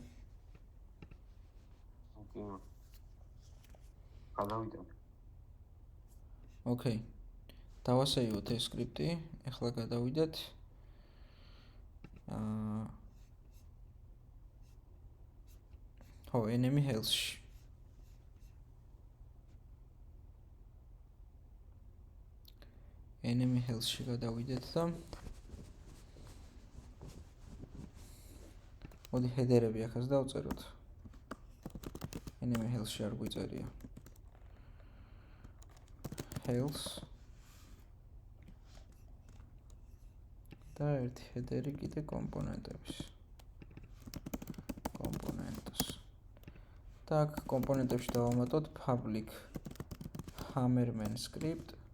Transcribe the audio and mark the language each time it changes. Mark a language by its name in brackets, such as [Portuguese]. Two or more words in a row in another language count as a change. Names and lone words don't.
[Georgian] გადავიდე ოკეი დავასეივოთ ეს სკრიპტი ახლა გადავიდეთ ხო [English] enemy health-ში enemy health-ში [Georgian] გადავიდეთ და მოდი header-ები ახაც დავწეროთ [English] enemy health-ში [Georgian] არ გვიწერია health და ერთი header-ი კიდე კომპონენტების და აქ კომპონენტებში დავამატოთ [English] public hammerman script